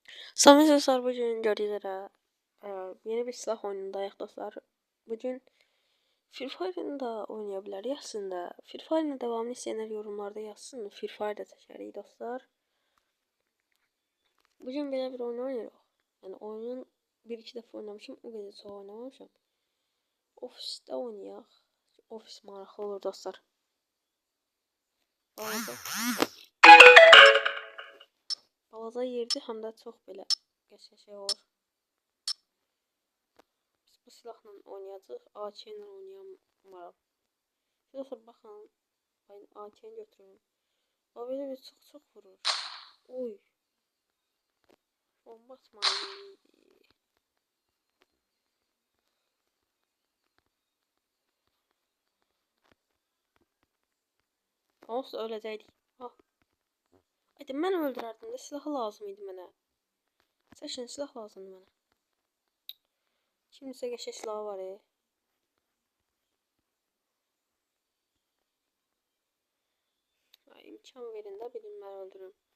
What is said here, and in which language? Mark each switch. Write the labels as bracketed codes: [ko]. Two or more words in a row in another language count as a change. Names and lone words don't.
[tr] Samet dostlar, bugün gördüğünüz üzere yeni bir silah oyunundayıq dostlar. Bugün Free Fire'ını da oynayabiliriz aslında. [az] Free Fire'ın devamını istəyənlər yorumlarda yazsın. Free Fire da çəkərik dostlar. Bugün belə bir oyun oynayırıq. Yəni oyunun bir-iki dəfə oynamışım, o qədər çox oynamamışam. Ofisdə oynayaq. Ofis maraqlı olur dostlar. Balaca yerdir, həm də çox belə qəşəng şey olur. Bu silahla oynayacağıq. AK ilə oynayamaram. Dostlar baxın. [tr] Ben AK'ni götürüyorum. O böyle bir çok vurur. Oy. Bomba atmalıydı. [az] Olsa öləcəkdik. Ah. Ayda mən öldürərdim də silahı lazım idi mənə. Seçin, silah lazımdı mənə. Kimsə qəşəng silahı var ya. Ay, imkan verin də bilim mən öldürürüm.